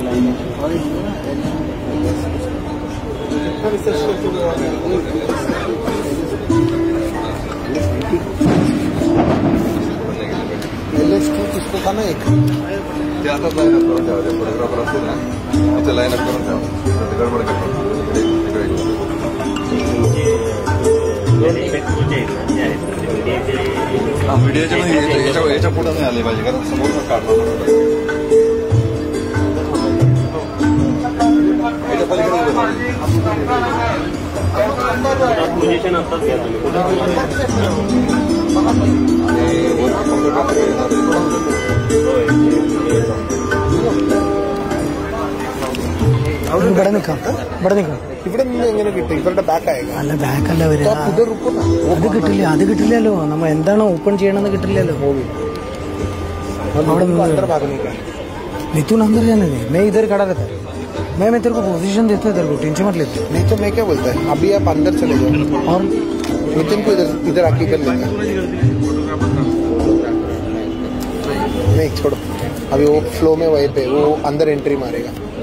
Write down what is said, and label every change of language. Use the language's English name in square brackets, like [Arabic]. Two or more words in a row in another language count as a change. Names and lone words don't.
[Hindi] किसको था ना [Marathi] एक फोटोग्राफर असतील ना तिथे लाईन अप करून ठेवा गडबड व्हिडिओच्या पुढे नाही आले पाहिजे कारण समोर काढणार पोझिशन असतात [Malayalam] ഇവിടെ നിൽക്കാം ഇവിടെ നിന്ന് എങ്ങനെ കിട്ടും ഇവരുടെ ബാക്ക് ആയേക്കാം അല്ല ബാക്കല്ല വരിക അത് കിട്ടില്ല അത് കിട്ടില്ലല്ലോ നമ്മൾ എന്താണ് ഓപ്പൺ ചെയ്യണമെന്ന് കിട്ടില്ലല്ലോ അവിടെ [Hindi] नितुन अंदर जाने दे मैं इधर खड़ा रहता मैं तेरे को पोजीशन देता है तेरे को टेंशन मत लेते नहीं तो मैं क्या बोलता है अभी आप अंदर चले जाओ और नितिन को इधर आके कर लेता नहीं छोड़ो अभी वो फ्लो में वहीं पे वो अंदर एंट्री मारेगा